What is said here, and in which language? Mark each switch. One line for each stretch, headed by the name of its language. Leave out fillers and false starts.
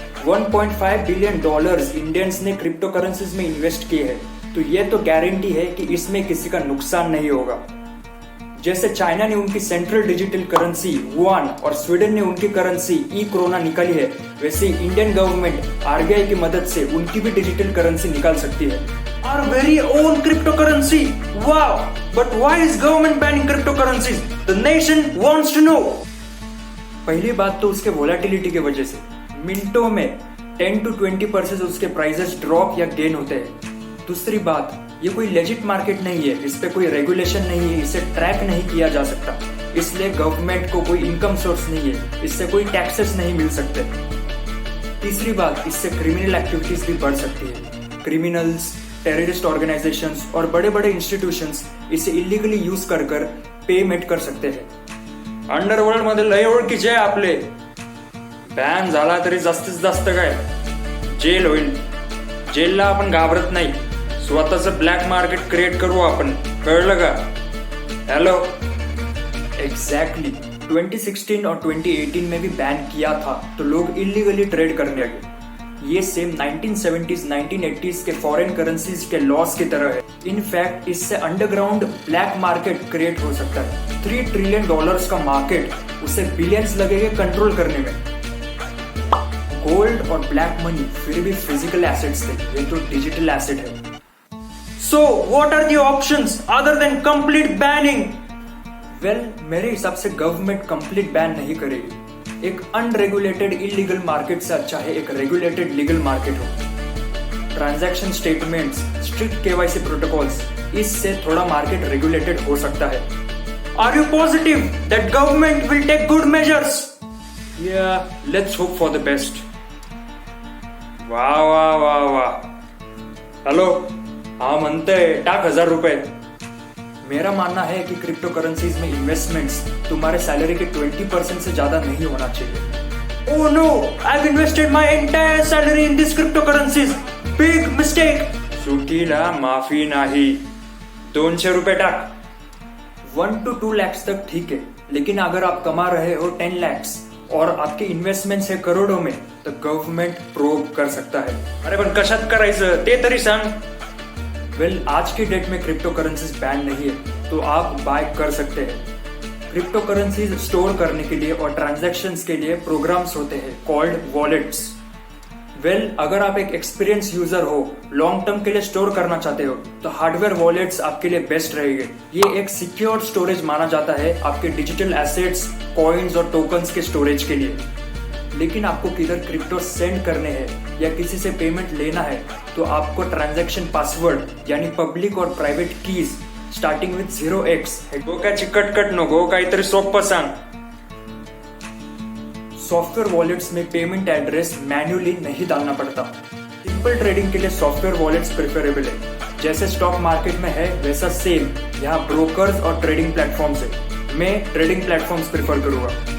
Hindi: $1.5 billion Indians ने crypto currencies में invest किए हैं, तो ये तो गारंटी है कि इसमें किसी का नुकसान नहीं होगा. जैसे चाइना ने उनकी सेंट्रल डिजिटल करेंसी युआन और स्वीडन ने उनकी करेंसी ई कोरोना निकाली है, वैसे इंडियन गवर्नमेंट आरबीआई की मदद से उनकी भी डिजिटल करेंसी निकाल सकती है.
English: Our very own cryptocurrency. Wow! But why is government banning cryptocurrencies? The nation wants to know.
Hindi: पहली बात तो उसके वोलेटिलिटी की वजह से मिनटों में 10 to 20% उसके प्राइसेस ड्रॉप या गेन होते हैं. दूसरी बात, ये कोई लेजिट मार्केट नहीं है, इस पे कोई रेगुलेशन नहीं है, इसे ट्रैक नहीं किया जा सकता, इसलिए गवर्नमेंट को कोई इनकम सोर्स नहीं है, इससे कोई टैक्सेस नहीं मिल सकते. तीसरी बात, इससे क्रिमिनल एक्टिविटीज भी बढ़ सकती है. क्रिमिनल्स, टेररिस्ट ऑर्गेनाइजेशंस और बड़े बड़े इंस्टीट्यूशंस इसे इलीगली यूज कर पेमेंट कर सकते हैं.
Marathi: अंडरवर्ल्ड मध्ये लय ओळखीचे आहे आपले. बॅन झाला तरी जास्तीत जास्त काय जेल होईल. जेलला आपण घाबरत नाही, स्वतःचं ब्लॅक मार्केट क्रिएट करू आपण, कळलं का? हेलो.
Hindi: एग्जैक्टली 2016 और 2018 में भी बैन किया था, तो लोग इलीगली ट्रेड करने लगे. ये सेम 1970s 1980s के फॉरेन करेंसीज के लॉस की तरह है. इनफैक्ट इससे अंडरग्राउंड ब्लैक मार्केट क्रिएट हो सकता है. $3 ट्रिलियन का मार्केट, उसे बिलियंस लगेंगे कंट्रोल करने में. गोल्ड और ब्लैक मनी फिर भी फिजिकल एसेट्स थे, ये तो डिजिटल एसेट है.
English: So, what are the options other than complete banning?
Hindi: Well, मेरे हिसाब से गवर्नमेंट कंप्लीट बैन नहीं करेगी. एक अनरेगुलेटेड इलीगल मार्केट से अच्छा है एक रेगुलेटेड लीगल मार्केट हो. Transaction statements, strict KYC protocols, इससे थोड़ा मार्केट रेगुलेटेड हो सकता है.
English: Are you positive that government will take good measures? Yeah, let's hope for the best.
Marathi: वाह वाह वाह वाह. हेलो, हाँ म्हणतंय टाक ₹1000.
Hindi: मेरा मानना है कि क्रिप्टो करेंसीज में इन्वेस्टमेंट्स तुम्हारे सैलरी के 20% से ज्यादा नहीं होना चाहिए.
English: Oh no, I've invested my entire salary in these cryptocurrencies. Big mistake.
Marathi: चुकीला माफी नाही. ₹200 टाक.
Hindi: 1 to 2 lakhs तक ठीक है, लेकिन अगर आप कमा रहे हो 10 lakhs और आपके इन्वेस्टमेंट्स है करोड़ों में, तो गवर्नमेंट प्रोब कर सकता है.
Marathi: अरे पण कशात करायचं ते तरी सांग.
Hindi: वेल, आज की डेट में क्रिप्टो करेंसीज बैन नहीं है, तो आप बाय कर सकते हैं. क्रिप्टो करेंसीज स्टोर करने के लिए और ट्रांजैक्शंस के लिए प्रोग्राम्स होते हैं कॉल्ड वॉलेट्स. वेल, अगर आप एक एक्सपीरियंस यूजर हो, लॉन्ग टर्म के लिए स्टोर करना चाहते हो, तो हार्डवेयर वॉलेट्स आपके लिए बेस्ट रहेंगे. ये एक सिक्योर स्टोरेज माना जाता है आपके डिजिटल एसेट्स, कॉइन्स और टोकन्स के स्टोरेज के लिए. लेकिन आपको किधर क्रिप्टो सेंड करने हैं या किसी से पेमेंट लेना है तो आपको ट्रांजैक्शन पासवर्ड यानी पब्लिक और private keys starting with 0x
Marathi: गो काय चिकटकट नको काहीतरी सोपं सांग.
Hindi: सॉफ्टवेयर वॉलेट्स में पेमेंट एड्रेस मैन्युअली नहीं डालना पड़ता. सिंपल ट्रेडिंग के लिए सॉफ्टवेयर वॉलेट्स प्रेफरेबल है. जैसे स्टॉक मार्केट में है वैसा सेम यहाँ ब्रोकर्स और ट्रेडिंग प्लेटफॉर्म्स है. मैं ट्रेडिंग प्लेटफॉर्म्स प्रेफर करूंगा.